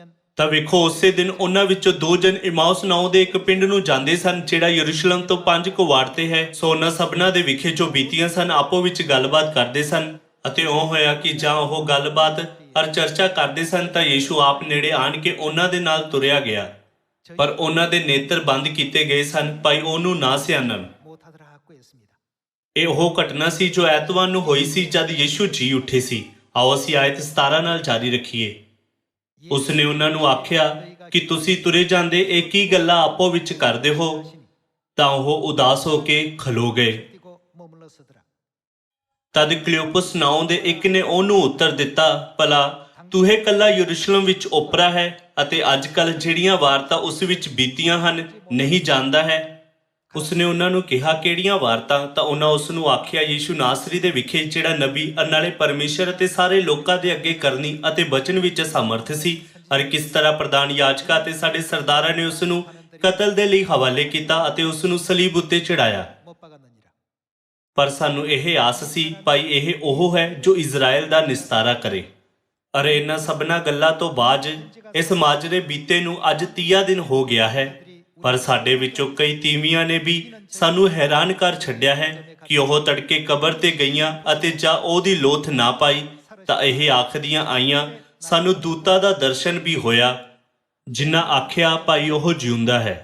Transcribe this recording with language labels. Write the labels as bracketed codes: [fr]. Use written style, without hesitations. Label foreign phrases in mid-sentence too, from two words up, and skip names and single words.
[pa] ਤਾਂ ਵੇਖੋ, ਉਸੇ ਦਿਨ ਉਹਨਾਂ ਵਿੱਚੋਂ ਦੋ ਜਨ ਇਮਾਉਸ ਨਾਉ ਦੇ ਇੱਕ ਪਿੰਡ ਨੂੰ ਜਾਂਦੇ ਸਨ ਜਿਹੜਾ ਯਰੂਸ਼ਲਮ ਤੋਂ 5 ਕੁਵਾੜ ਤੇ ਹੈ। ਸੋ ਉਹਨਾਂ ਸਭਨਾਂ ਦੇ ਵਿਖੇ ਜੋ ਬੀਤੀਆਂ ਸਨ ਆਪੋ ਵਿੱਚ ਗੱਲਬਾਤ ਕਰਦੇ ਸਨ ਅਤੇ ਉਹ ਹੋਇਆ ਕਿ ਜਾਂ ਉਹ ਗੱਲਬਾਤ ਅਰ ਚਰਚਾ ਕਰਦੇ ਸਨ ਤਾਂ ਯੀਸ਼ੂ ਆਪ ਨੇੜੇ ਆਣ ਕੇ ਉਹਨਾਂ ਦੇ ਨਾਲ ਤੁਰਿਆ ਗਿਆ, ਪਰ ਉਹਨਾਂ ਦੇ ਨੇਤਰ ਬੰਦ ਕੀਤੇ ਗਏ ਸਨ ਭਾਈ ਉਹਨੂੰ ਨਾ ਸਿਆਣਨ। [ko] 못하더라 하고 했습니다. [pa] ਇਹ ਉਹ ਘਟਨਾ ਸੀ ਜੋ ਐਤਵਾਰ ਨੂੰ ਹੋਈ ਸੀ ਜਦ ਯੀਸ਼ੂ ਜੀ ਉੱਠੇ ਸੀ। ਆਓ ਅਸੀਂ ਆਇਤ 17 ਨਾਲ ਜਾਰੀ ਰੱਖੀਏ। ਉਸਨੇ ਉਹਨਾਂ ਨੂੰ ਆਖਿਆ ਕਿ ਤੁਸੀਂ ਤੁਰੇ ਜਾਂਦੇ ਇਹ ਕੀ ਗੱਲਾਂ ਆਪੋ ਵਿੱਚ ਕਰਦੇ ਹੋ? ਤਾਂ ਉਹ ਉਦਾਸ ਹੋ ਕੇ ਖਲੋ ਗਏ। [ko] 뛰고 머물렀으더라. [pa] ਤਦ ਕਲਿਓਪਸ ਨਾਉ ਦੇ ਇੱਕ ਨੇ ਉਹਨੂੰ ਉੱਤਰ ਦਿੱਤਾ, ਭਲਾ ਤੂੰ ਇਹ ਕੱਲਾ ਯਰੂਸ਼ਲਮ ਵਿੱਚ ਓਪਰਾ ਹੈ ਅਤੇ ਅੱਜ ਕੱਲ੍ਹ ਜਿਹੜੀਆਂ ਵਾਰਤਾ ਉਸ ਵਿੱਚ ਬੀਤੀਆਂ ਹਨ ਨਹੀਂ ਜਾਣਦਾ ਹੈ? ਉਸਨੇ ਉਹਨਾਂ ਨੂੰ ਕਿਹਾ, ਕਿਹੜੀਆਂ ਵਾਰਤਾ? ਤਾਂ ਉਹਨਾਂ ਉਸ ਨੂੰ ਆਖਿਆ, ਯੀਸ਼ੂ ਨਾਸਰੀ ਦੇ ਵਿਖੇ ਜਿਹੜਾ ਨਬੀ ਨਾਲੇ ਪਰਮੇਸ਼ਰ ਅਤੇ ਸਾਰੇ ਲੋਕਾਂ ਦੇ ਅੱਗੇ ਕਰਨੀ ਅਤੇ ਬਚਨ ਵਿੱਚ ਸਮਰਥ ਸੀ, ਔਰ ਕਿਸ ਤਰ੍ਹਾਂ ਪ੍ਰਧਾਨ ਯਾਜਕਾਂ ਅਤੇ ਸਾਡੇ ਸਰਦਾਰਾਂ ਨੇ ਉਸ ਨੂੰ ਕਤਲ ਦੇ ਲਈ ਹਵਾਲੇ ਕੀਤਾ ਅਤੇ ਉਸ ਨੂੰ ਸਲੀਬ ਉੱਤੇ ਚੜਾਇਆ। [ko] 못 박았느니라. [pa] ਪਰ ਸਾਨੂੰ ਇਹ ਆਸ ਸੀ ਭਾਈ ਇਹ ਉਹ ਹੈ ਜੋ ਇਜ਼ਰਾਈਲ ਦਾ ਨਿਸਤਾਰਾ ਕਰੇ। ਅਰੇ ਇਹਨਾਂ ਸਭਨਾਂ ਗੱਲਾਂ ਤੋਂ ਬਾਅਦ ਇਸ ਮਾਜਰੇ ਬੀਤੇ ਨੂੰ ਅੱਜ 30 ਦਿਨ ਹੋ ਗਿਆ ਹੈ, ਪਰ ਸਾਡੇ ਵਿੱਚੋਂ ਕਈ ਤੀਵੀਆਂ ਨੇ ਵੀ ਸਾਨੂੰ ਹੈਰਾਨ ਕਰ ਛੱਡਿਆ ਹੈ ਕਿ ਉਹ ਤੜਕੇ ਕਬਰ ਤੇ ਗਈਆਂ ਅਤੇ ਜਾਂ ਉਹਦੀ ਲੋਥ ਨਾ ਪਾਈ ਤਾਂ ਇਹ ਆਖਦੀਆਂ ਆਈਆਂ ਸਾਨੂੰ ਦੂਤਾਂ ਦਾ ਦਰਸ਼ਨ ਵੀ ਹੋਇਆ, ਜਿਨ੍ਹਾਂ ਆਖਿਆ ਭਾਈ ਉਹ ਜਿਉਂਦਾ ਹੈ।